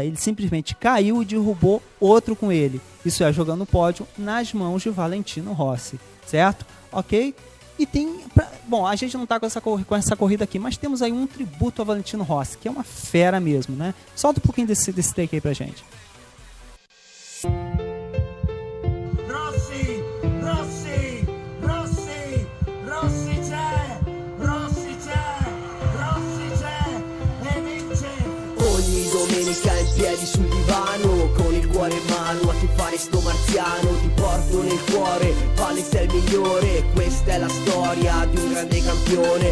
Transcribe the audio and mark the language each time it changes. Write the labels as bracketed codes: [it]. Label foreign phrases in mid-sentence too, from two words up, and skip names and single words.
[pt] Ele simplesmente caiu e derrubou outro com ele. Isso é, jogando o pódio nas mãos de Valentino Rossi. Certo? Ok? E tem... Bom, a gente não está com essa corrida aqui, mas temos aí um tributo a Valentino Rossi, que é uma fera mesmo, né? Solta um pouquinho desse take aí pra gente. [it] In piedi sul divano, con il cuore in mano a tifare sto marziano, ti porto nel cuore, Vale sei il migliore, questa è la storia di un grande campione.